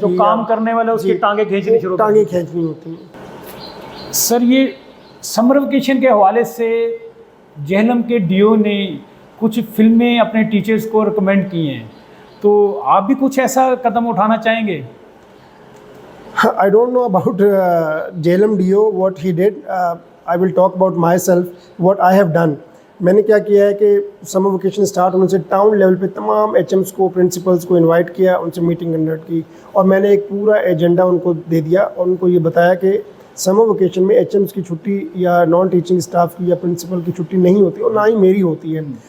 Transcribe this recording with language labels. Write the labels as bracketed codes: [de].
[ur] جو کام کرنے والے اس کی ٹانگیں کھینچنی ہوتی ہیں۔ سر یہ سمر ویکیشن کے حوالے سے جہلم کے ڈی او نے کچھ فلمیں اپنے ٹیچرز کو ریکمینڈ کی ہیں، تو آپ بھی کچھ ایسا قدم اٹھانا چاہیں گے؟ [en] I don't know about JLM DO what he did. I will talk about myself what I have done. [ur] میں نے کیا کیا ہے کہ سمر ویکیشن اسٹارٹ ہونے سے ٹاؤن لیول پہ تمام ایچ ایمس کو پرنسپلس کو انوائٹ کیا, ان سے میٹنگ کنڈکٹ کی, اور میں نے ایک پورا ایجنڈا ان کو دے دیا اور ان کو یہ بتایا کہ سمر ویکیشن میں ایچ ایمس کی چھٹی یا نان ٹیچنگ اسٹاف کی یا پرنسپل کی چھٹی نہیں ہوتی, اور نہ ہی میری ہوتی ہے.